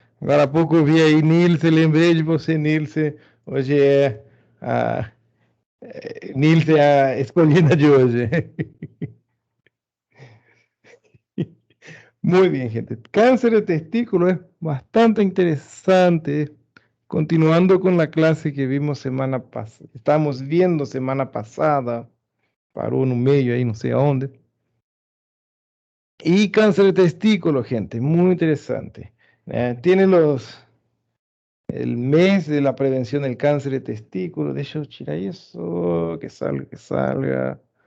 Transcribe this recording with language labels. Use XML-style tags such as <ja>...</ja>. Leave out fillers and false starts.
<pt>Agora há pouco eu vi aí Nilce, lembrei de você, Nilce. Hoje é a Nilce é a escolhida de hoje.</pt> <es>Muy bien, gente. Cáncer de testículo es bastante interesante. Continuando con la clase que vimos semana pasada, estamos viendo semana pasada, paró</es> <pt>no meio aí, não sei aonde.</pt> <es>Y cáncer de testículo, gente, muy interesante. Tiene el mes de la prevención del cáncer de testículo.</es> <pt>Deixa eu tirar</pt> <es>eso, que salga, que salga.</es>